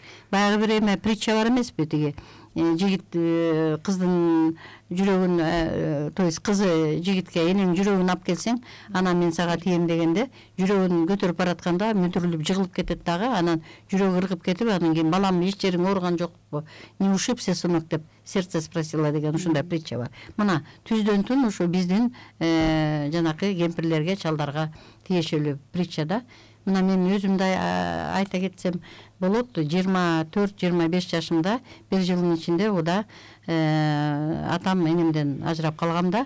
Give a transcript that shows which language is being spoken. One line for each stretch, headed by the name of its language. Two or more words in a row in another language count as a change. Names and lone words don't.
Kyrgyz: Баягы бир эме притча бар эмеспи, тиги жигит кыздын жүрөгүн,
Russian: то есть
Kyrgyz: кызы жигитке энең жүрөгүн алып келсең, анан мен сага тием дегенде, жүрөгүн көтөрүп баратканда мүдүрүлүп жыгылып кетет дагы, анан жүрөгү ыргып кетип, анан кийин балам эч жериң ооруган жокпу,
Russian: не ушибся, сынок
Kyrgyz: деп
Russian: сердце спросила
Kyrgyz: деген ушундай притча бар. Мына түздөн түн ушу биздин жанакы кемпирлерге, чалдарга тиешелүү притча да. Мына мен өзүмдү айта кетсем болот, 24-25 жашымда, бир жылдын ичинде уда атам энемден ажырап калгам да.